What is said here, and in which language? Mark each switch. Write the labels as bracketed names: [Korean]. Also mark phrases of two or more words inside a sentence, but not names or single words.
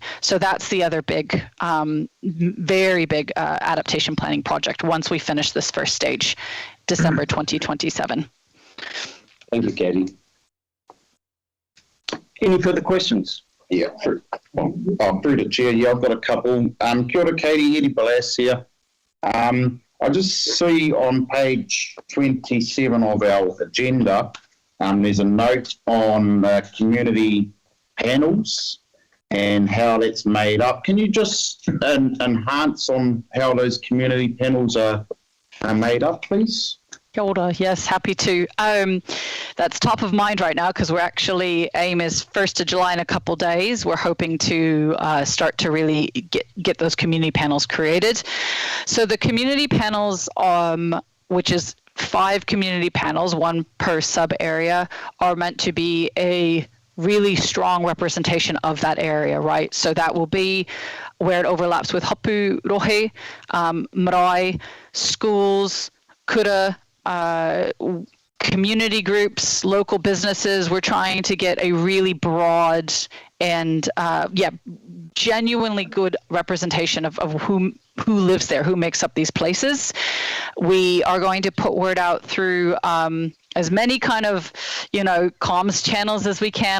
[English] So that's the other big, very big adaptation planning project once we finish this first stage, December 2027. Thank you, Katie. Any further questions? Yeah, through the chair, I've got a couple. [Māori] Kia ora, [English] Katie, Eddie Balas here. I just see on page 27 of our agenda, there's a note on community panels and how that's made up. Can you just enhance on how those community panels are made up, please? [Māori] Kia ora. [English] Yes, happy to. That's top of mind right now because we're actually, aim is 1st of July in a couple days. We're hoping to start to really get those community panels created. So the community panels, which is 5 community panels, 1 per sub area, are meant to be a really strong representation of that area, right? So that will be where it overlaps with [Māori] hapu rohe, marae, [English] schools, kura, community groups, local businesses. We're trying to get a really broad and genuinely good representation of who lives there, who makes up these places. We are going to put word out through as many kind of, comms channels as we can.